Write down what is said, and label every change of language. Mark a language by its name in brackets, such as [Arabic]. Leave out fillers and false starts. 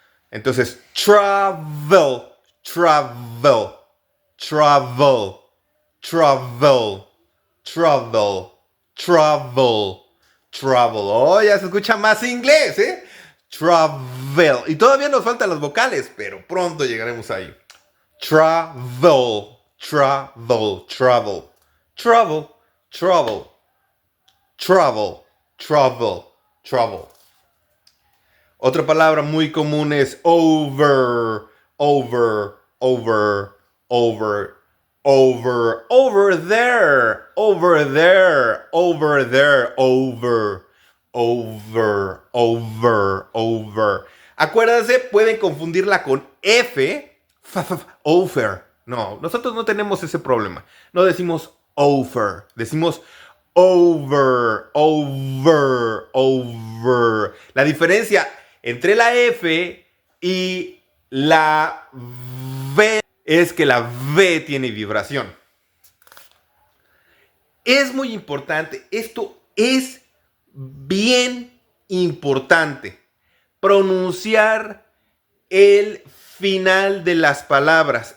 [Spanish] Entonces, [English] travel, travel, travel, travel, [Spanish] travel, travel, travel. Oh, ya se escucha más inglés, ¿eh? travel. Y todavía nos faltan las vocales, pero pronto llegaremos ahí. [English] Travel, travel, travel, travel, travel, travel, travel, travel. [Spanish] Otra palabra muy común es [English] over, over, over, over, [Spanish] over, over there, over there, over there, over, over, over, over. Acuérdense, pueden confundirla con F, over. No, nosotros no tenemos ese problema. No decimos [English] over, decimos over, over, [Spanish] over. La diferencia entre la F y la V es que la V tiene vibración. Es muy importante, esto es bien importante, pronunciar el final de las palabras.